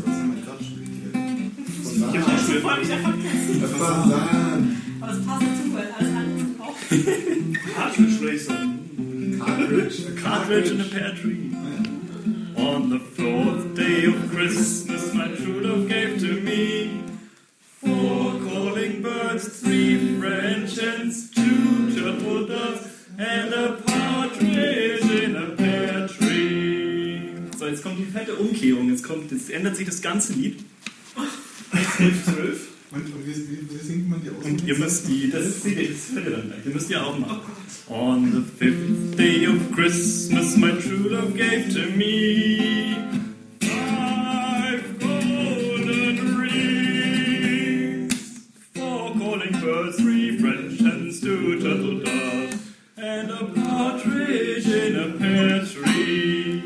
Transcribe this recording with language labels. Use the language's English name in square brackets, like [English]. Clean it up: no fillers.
[German] ist, wenn man Dutch spielt hier. Ich hab's schon vorhin wieder vergessen. Aber es passt dazu, weil alles andere ist auch. [English] Partridge in a pear tree. On the fourth day of Christmas, my true love gave to me four calling birds, three French hens, two turtle doves, and a partridge in a pear tree. [German] So, jetzt kommt die fette Umkehrung, jetzt ändert sich das ganze Lied. 11:12. Wie singt man die aus? Und ihr müsst die, das hört ihr dann gleich, ihr müsst die auch machen. [English] On the fifth day of Christmas, my true love gave to me five golden rings, four calling birds, three French hens, two turtle doves, and a partridge in a pear tree.